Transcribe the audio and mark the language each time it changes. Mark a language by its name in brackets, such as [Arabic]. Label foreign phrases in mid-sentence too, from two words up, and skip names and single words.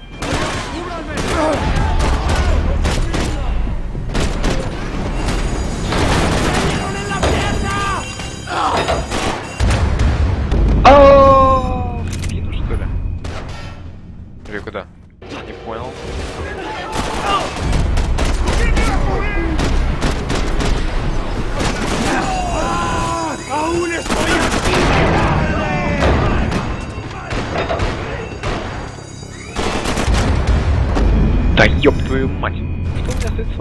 [Russian] О, в спину, что ли? Или куда? Не понял. [Spanish] ¡Aún estoy aquí! [Russian] Да ёб твою мать! Что у меня с лицом?